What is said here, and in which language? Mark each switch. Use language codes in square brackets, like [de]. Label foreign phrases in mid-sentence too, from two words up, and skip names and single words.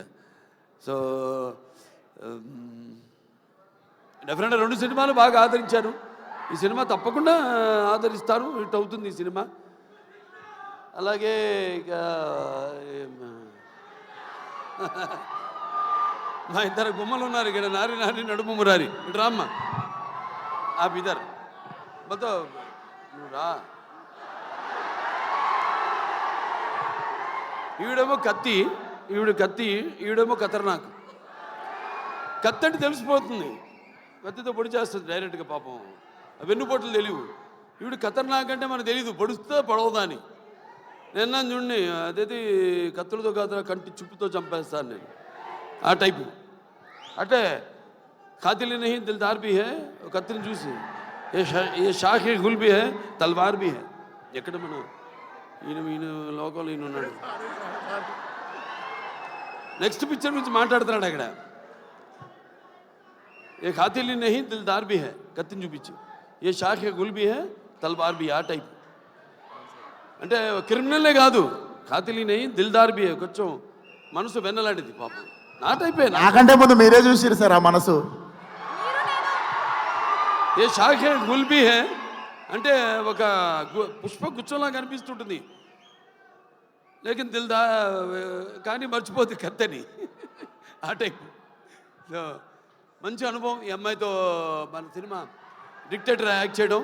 [te] సో డెఫినెట్గా 2 సినిమాలు బాగా ఆదరించారు. ఈ సినిమా తప్పకుండా ఆదరిస్తారు, హిట్ అవుతుంది ఈ సినిమా. అలాగే ఇక మా ఇద్దరు గుమ్మలు ఉన్నారు ఇక్కడ, నారి నారి నడుము మురారి. ఇటు రామ్మ, [hi] आप इधर बताओ, [te] రా. ఈవిడేమో కత్తి, ఈవిడేమో ఖతర్నాక్. కత్తి అంటే తెలిసిపోతుంది, కత్తితో పొడి చేస్తుంది డైరెక్ట్గా. పాపం వెన్నుపోట్లు తెలియవు. ఈవిడ ఖతర్నాక్ అంటే మనకు తెలియదు, పొడుస్తే పొడవదా అని. నిన్న చూడండి, అదేది కత్తులతో కాదు కంటి చుప్పుతో చంపేస్తాను నేను, ఆ టైపు. [hi] అంటే ఖాతిల్ नहीं दिलदार भी है, [te] కత్తిని చూసి [hi] ये शाखे गुल भी है, తల్వార్ भी है. [te] ఎక్కడ మన ఈయన లోకంలో ఈయన ఉన్నాడు. నెక్స్ట్ పిక్చర్ గురించి మాట్లాడుతున్నాడు అక్కడ. [hi] ये क़ातिल नहीं दिलदार भी है, [te] కత్తిని చూపించి [hi] ये शाखे गुल भी है, తల్వార్ भी, [te] ఆ టైప్. అంటే క్రిమినల్లే కాదు, [hi] ఖాతిల్ नहीं दिलदार भी है, [te] కొంచెం మనసు వెన్నలాంటిది పాపం. నా టైపే. నాకంటే ముందు మీరే చూసిరు సార్ ఆ మనసు. [hi] ये शाखे गुल भी है [te] అంటే ఒక పుష్ప గుచ్చంలా కనిపిస్తుంటుంది, [hi] लेकिन दिलदा [te] కానీ మర్చిపోద్ది కత్తని, ఆ టైప్. సో మంచి అనుభవం ఈ అమ్మాయితో మన సినిమా డిక్టేటర్ యాక్ట్ చేయడం.